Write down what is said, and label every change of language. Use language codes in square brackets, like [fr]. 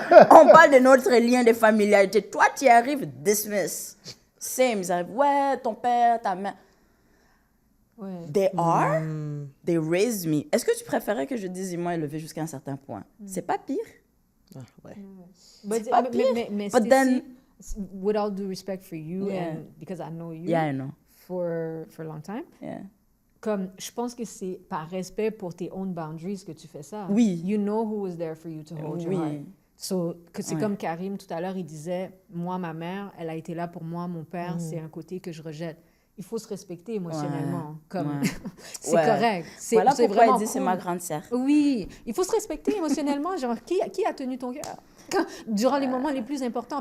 [fr] On parle de notre lien de familiarité. Toi, tu y arrives, dismiss. Same, ils arrivent, ouais, ton père, ta mère. Ouais. [en] They raised me. [fr] Est-ce que tu préférais que je dise, ils m'ont élevé jusqu'à un certain point? C'est pas pire. C'est pas pire. Mais [en] But then, with all due respect for you, and because I know you I know. for a long time, [fr] comme je pense que c'est par respect pour tes [en] own boundaries [fr] que tu fais ça. Oui. [en] You know who was there for you to hold your heart. [fr] So, c'est comme Karim tout à l'heure, il disait, moi, ma mère, elle a été là pour moi, mon père, c'est un côté que je rejette. Il faut se respecter émotionnellement. Comme c'est correct. Voilà c'est pourquoi vraiment il dit c'est ma grande sœur. Oui, il faut se respecter émotionnellement. Genre, qui a tenu ton cœur durant les moments les plus importants?